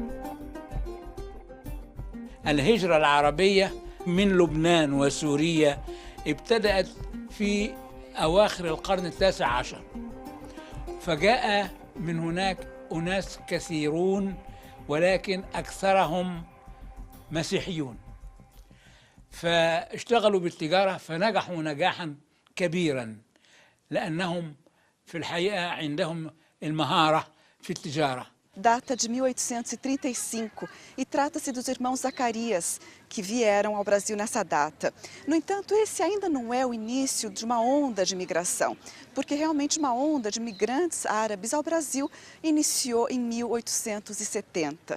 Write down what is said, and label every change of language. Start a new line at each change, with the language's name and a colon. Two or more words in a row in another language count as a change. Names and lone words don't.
Arabic: الهجرة العربية من لبنان وسوريا ابتدأت في أواخر القرن ال19، فجاء من هناك أناس كثيرون ولكن أكثرهم مسيحيون، فاشتغلوا بالتجارة فنجحوا نجاحا كبيرا، لأنهم في الحقيقة عندهم المهارة في التجارة.
Portuguese: Data de 1835 e trata-se dos irmãos Zacarias, que vieram ao Brasil nessa data. No entanto, esse ainda não é o início de uma onda de migração, porque realmente uma onda de migrantes árabes ao Brasil iniciou em 1870.